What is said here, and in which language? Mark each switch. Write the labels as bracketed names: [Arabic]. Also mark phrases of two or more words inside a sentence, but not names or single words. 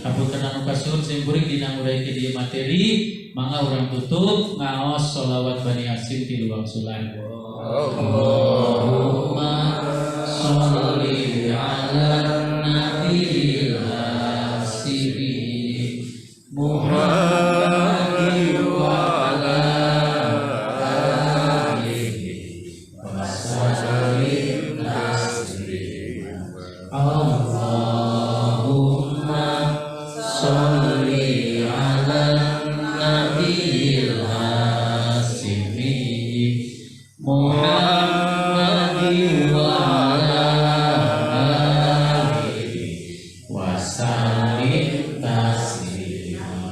[Sundanese] Hapunten anu kasuhun simpuring dina urang di materi mangga urang tutup ngaos sholawat Bani Hasyim ti luang sulan. [Arabic] اللهم صل على النبي الهاشمي محمد وعلى آله وسلم تسليما. اللهم صل على النبي الهاشمي محمد وعلى آله وسلم تسليما.